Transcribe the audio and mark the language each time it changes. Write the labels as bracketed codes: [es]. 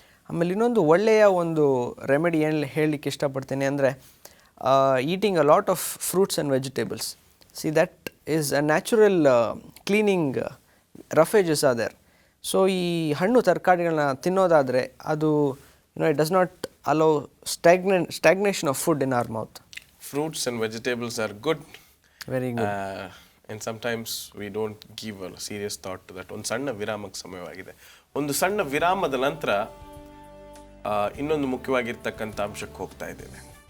[kn] ಆಮೇಲೆ ಇನ್ನೊಂದು ಒಳ್ಳೆಯ ಒಂದು ರೆಮಿಡಿ ಏನು ಹೇಳಲಿಕ್ಕೆ ಇಷ್ಟಪಡ್ತೀನಿ ಅಂದರೆ [en] Eating a lot of fruits and vegetables. See that is a natural cleaning roughages are there. [kn] So ಈ ಹಣ್ಣು ತರಕಾರಿಗಳನ್ನ ತಿನ್ನೋದಾದರೆ ಅದು [en] It does not allow stagnation of food in our mouth. Fruits and vegetables are good. Very good. And sometimes we don't give a serious thought to that. [kn] ಒಂದು ಸಣ್ಣ ವಿರಾಮಕ್ಕೆ ಸಮಯವಾಗಿದೆ. ಒಂದು ಸಣ್ಣ ವಿರಾಮದ ನಂತರ ಇನ್ನೊಂದು ಮುಖ್ಯವಾಗಿರ್ತಕ್ಕಂಥ ಅಂಶಕ್ಕೆ ಹೋಗ್ತಾ ಇದ್ದೇವೆ.